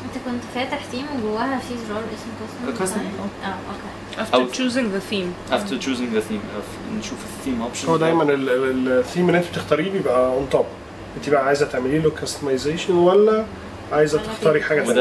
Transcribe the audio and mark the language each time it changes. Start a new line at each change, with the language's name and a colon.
Arabic: انت كنت فاتح ثيم وجواها في زرار اسمه custom
English: design. After choosing the theme. After choosing the theme
Arabic: نشوف الثيم
English: option.
Arabic: هو دايما الثيم اللي انت بتختاريه بيبقى
English: on top.
Arabic: انت بقى عايزه تعملي له customization ولا عايزه تختاري حاجه ثانيه.